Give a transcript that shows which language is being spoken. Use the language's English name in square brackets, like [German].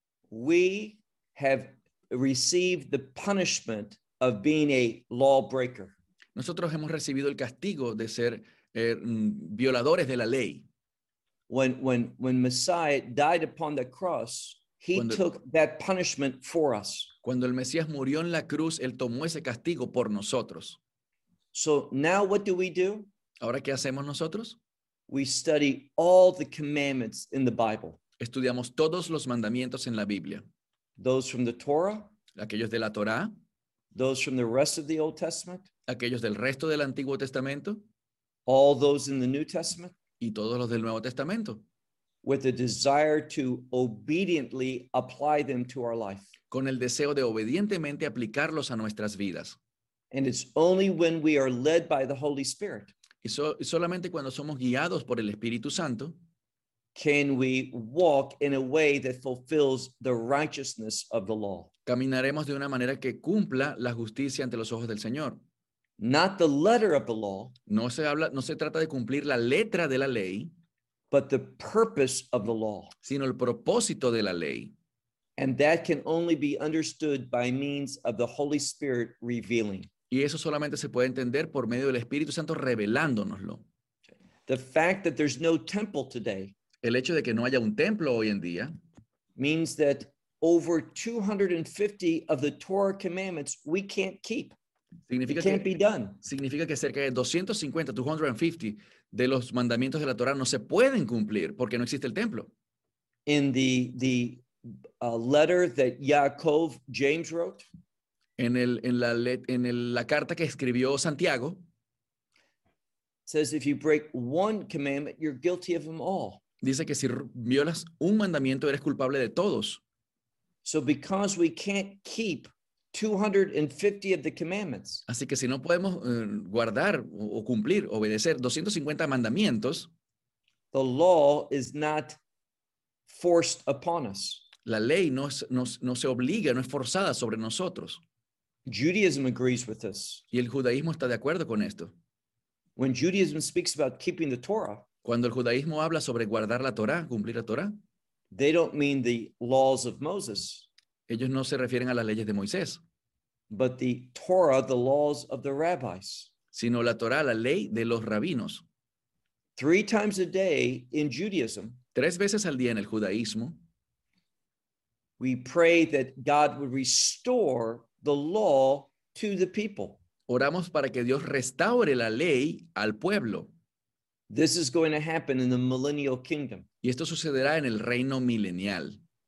[English] We have received the punishment of being a lawbreaker. [Spanish] Nosotros hemos recibido el castigo de ser violadores de la ley. [English] When Messiah died upon the cross, he took that punishment for us. [Spanish] Cuando el Mesías murió en la cruz, él tomó ese castigo por nosotros. [English] So now what do we do? [Spanish] ¿Ahora qué hacemos nosotros? [English] We study all the commandments in the Bible. [Spanish] Estudiamos todos los mandamientos en la Biblia. [English] Those from the Torah. [Spanish] Aquellos de la Torá. [English] Those from the rest of the Old Testament. [Spanish] Aquellos del resto del Antiguo Testamento. [English] All those in the New Testament. [Spanish] Y todos los del Nuevo Testamento. [English] With a desire to obediently apply them to our life. [Spanish] Con el deseo de obedientemente aplicarlos a nuestras vidas. [English] And it's only when we are led by the Holy Spirit. [Spanish] Y solamente cuando somos guiados por el Espíritu Santo. [English] Can we walk in a way that fulfills the righteousness of the law. [Spanish] Caminaremos de una manera que cumpla la justicia ante los ojos del Señor. [English] Not the letter of the law. [Spanish] No se trata de cumplir la letra de la ley. [English] But the purpose of the law. [Spanish] Sino el propósito de la ley. [English] And that can only be understood by means of the Holy Spirit revealing. [Spanish] Y eso solamente se puede entender por medio del Espíritu Santo revelándonoslo. [English] The fact that there's no temple today. [Spanish] El hecho de que no haya un templo hoy en día. [English] Means that over 250 of the Torah commandments we can't keep. [Spanish] Significa que cerca de 250 de los mandamientos de la Torá no se pueden cumplir porque no existe el templo. [English] In the letter that Yaakov James wrote, [Spanish] en la carta que escribió Santiago, [English] says if you break one commandment, you're guilty of them all. [Spanish] Dice que si violas un mandamiento eres culpable de todos. [English] So because we can't keep 250 of the commandments. [Spanish] Así que si no podemos guardar o cumplir, obedecer 250 mandamientos, [English] the law is not forced upon us. [Spanish] La ley no se obliga, no es forzada sobre nosotros. [English] Judaism agrees with this. [Spanish] Y el judaísmo está de acuerdo con esto. [English] When Judaism speaks about keeping the Torah, [Spanish] cuando el judaísmo habla sobre guardar la Torah, cumplir la Torah, [English] they don't mean the laws of Moses. [Spanish] Ellos no se refieren a las leyes de Moisés. [English] But the Torah, the laws of the rabbis. [Spanish] Sino la Torah, la ley de los rabinos. [English] Three times a day in Judaism, [Spanish] tres veces al día en el judaísmo, [English] we pray that God would restore the law to the people. [Spanish] Oramos para que Dios restaure la ley al pueblo. [English] This is going to happen in the millennial kingdom. [Spanish] Y esto sucederá en el reino milenial.